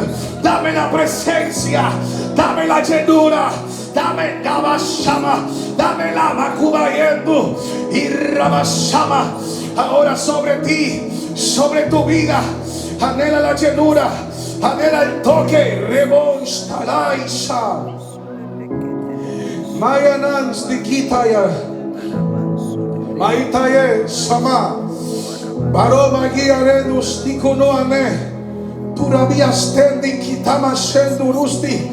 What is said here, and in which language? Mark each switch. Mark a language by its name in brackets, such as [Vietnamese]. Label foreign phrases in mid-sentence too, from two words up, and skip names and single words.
[Spanish] Dame la presencia. Dame la llenura. Dame la bashama. Dame la macubayendo. Y rabashama. Ahora sobre ti, sobre tu vida. Anhela la llenura. Anhela el toque. Rebonstalaisha. Mayanans dikitaya. Maitaye sama. Baroma guiarenus dikonoane. Turabias tendi kitama shendurusti.